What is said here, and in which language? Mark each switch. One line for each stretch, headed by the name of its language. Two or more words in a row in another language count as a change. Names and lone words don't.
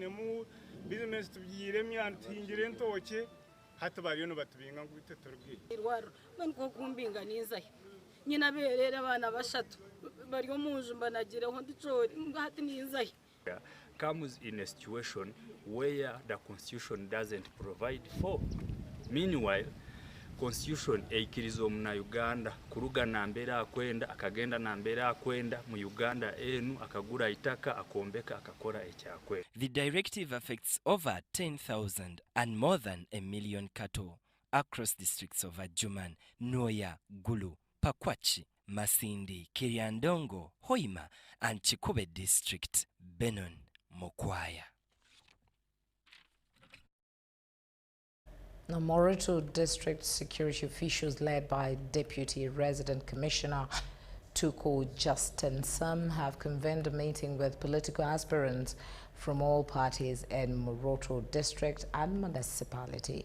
English: Comes in a situation where the constitution doesn't provide for.
Nyankole: Meanwhile, constitution eikiriza omuna Uganda kuruga nambera akwenda akagenda nambera akwenda mu Uganda enu akagura itaka akombeka akakora ekyakwe.
English: The directive affects over 10,000 and more than 1 million cattle across districts of Adjuman, Noya, Gulu, Pakwachi, Masindi, Kiryandongo, Hoima and Chikube district, Benon, Mokwaya. The Moroto District security officials led by Deputy Resident Commissioner Tuko Justin Sam have convened a meeting with political aspirants from all parties in Moroto District and Municipality.